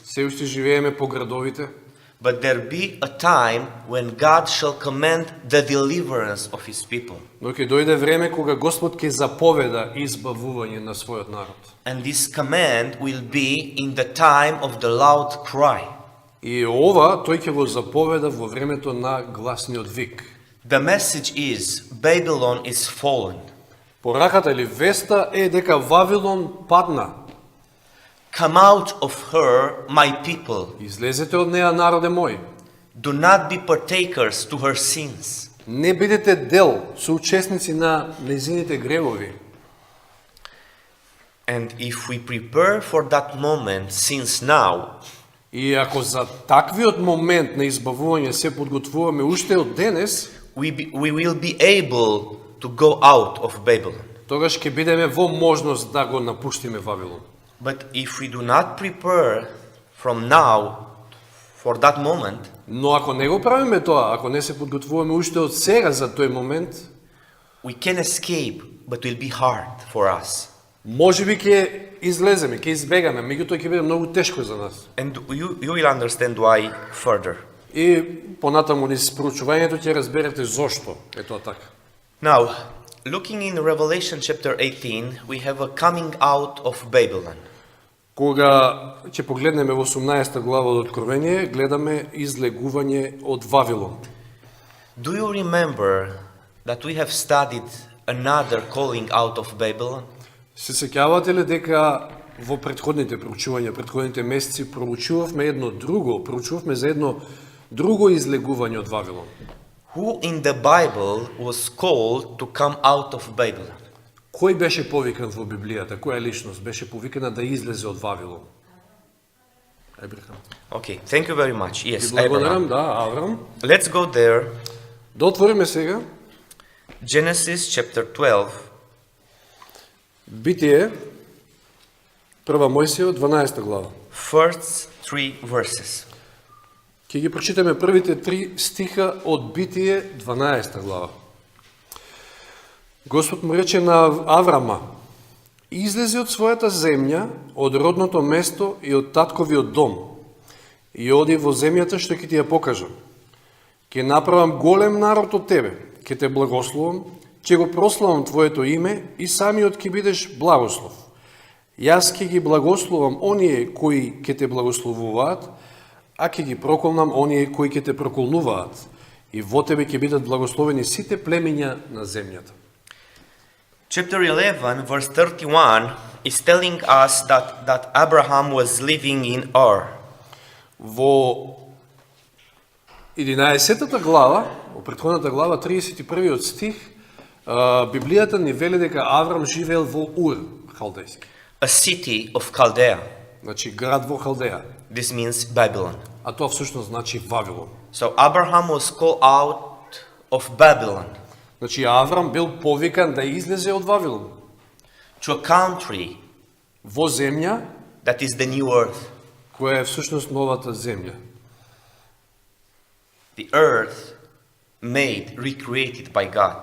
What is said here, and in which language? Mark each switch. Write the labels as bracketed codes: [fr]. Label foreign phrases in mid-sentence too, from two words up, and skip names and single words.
[mk] се уште живееме по градовите. [en] But there be a time when God shall command the deliverance of His people. [mk] Но ќе дојде време кога Господ ќе заповеда избавување на својот народ. [en] And this command will be in the time of the loud cry. [mk] И ова тој ќе го заповеда во времето на гласниот вик. [en] The message is Babylon is fallen. [mk] Пораката или веста е дека Вавилон падна. [en] Come out of her, my people. [mk] Излезете од неа, народе мој. [en] Do not be partakers to her sins. [mk] Не бидете дел, соучесници на незините гревови. [en] And if we prepare for that moment since now, [mk] И ако за таквиот момент на избавување се подготвуваме уште од денес, [en] we will be able to go out of Babylon. [mk] тогаш ќе бидеме во можност да го напуштиме Вавилон. [en] But if we do not prepare from now for that moment, [mk] Но ако не го правиме тоа, ако не се подготвуваме уште од сега за тој момент, [en] we can escape, but it will be hard for us. [mk] можеби ќе излеземе, ќе избегаме, меѓутоа ќе биде многу тешко за нас. [en] And you will understand why further. [mk] И понатаму низ проучувањето ќе разберете зошто е тоа така. [en] Now, looking in Revelation chapter 18, we have a coming out of Babylon. [mk] Кога ќе погледнеме во 18 глава од Откровение, гледаме излегување од Вавилон. [en] Do you remember that we have studied another calling out of Babylon? [mk] Се сеќавате ли дека во претходните проучувања, претходните месеци проучувавме за едно друго излегување од Вавилон? [en] Who in the Bible was called to come out of Babylon? [mk] Кој беше повикан во Библијата? Која личност беше повикана да излезе од Вавилон? Абрахам. [en] Okay, thank you very much. [mk] И [en] Yes, [mk] благодарам, Abraham. да, Аврам. [en] Let's go there. [mk] Да отвориме сега [en] Genesis chapter 12, [mk] Битие, 1 Мојсија, 12 глава. [en] first 3 verses. [mk] Ќе ги прочитаме првите 3 стиха од Битие, 12 глава. Господ му рече на Аврама: излези од својата земја, од родното место и од татковиот дом, и оди во земјата што ќе ти ја покажам. Ќе направам голем народ од тебе, ќе те благословам, ќе го прославам твоето име и самиот ќе бидеш благослов. Јас ќе ги благословам оние кои ќе те благословуваат, а ќе ги проколнам оние кои ќе те проколнуваат, и во тебе ќе бидат благословени сите племиња на земјата. [en] Chapter 11, verse 31 is telling us that Abraham was living in Ur. [mk] Во 11 глава, во претходната глава, 31 стих, Библијата ни вели дека Аврам живеел во Ур, халдејски. [en] A city of Chaldea. [mk] Значи град во Халдеја. [en] This means Babylon. [mk] А тоа всушност значи Вавилон. [en] So Abraham was called out of Babylon [mk] Значи Аврам бил повикан да излезе од Вавилон [en] to a country [mk] во земја [en] that is the new earth. [mk] која е всушност новата земја. [en] The earth made, recreated by God.